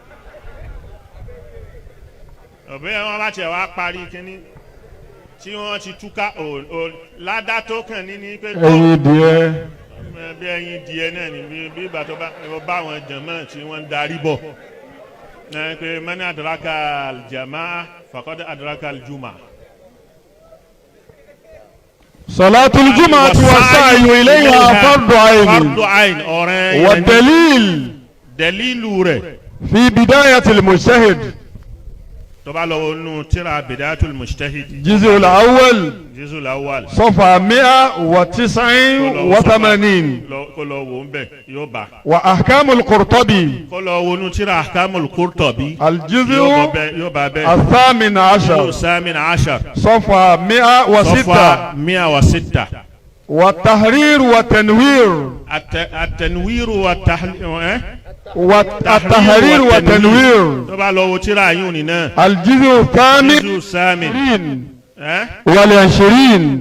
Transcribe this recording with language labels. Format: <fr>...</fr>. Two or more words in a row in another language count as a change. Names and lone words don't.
<yo>òbí wọn bá tiẹ̀ wá parí kíní tí wọ́n ti túká ládàá tó kàn ní pé ẹyin díẹ̀ bí ẹyin díẹ̀ náà ni bí ìgbà tó bá àwọn jàmáà tí wọ́n ń darí bọ̀ pé</yo> <ar>من أدرك الجماعة فقد أدرك الجمعة. صلاة الجمعة والسعي إليها فرض عين و</ar> <yo>dalilu rẹ̀</yo> <ar>في بداية المجتهد</ar> <yo>tó bá lọ wọnú tírà bidayatul mujtahid</yo> <ar>الجزء الأول صفحة 189</ar> <yo>kó lọ wò ń bẹ̀ yóò bá.</yo> <ar>وأحكام القرطبي</ar> <yo>kó lọ wọnú tírà ahkamul qurtubi al-juz'u yóò bá bẹ́ẹ̀.</yo> <ar>الثامن عشر صفحة 106 والتحرير والتنوير التنوير والتحرير والتنوير طبعا لو ترى عيوننا الجزء الثامن والعشرين</ar>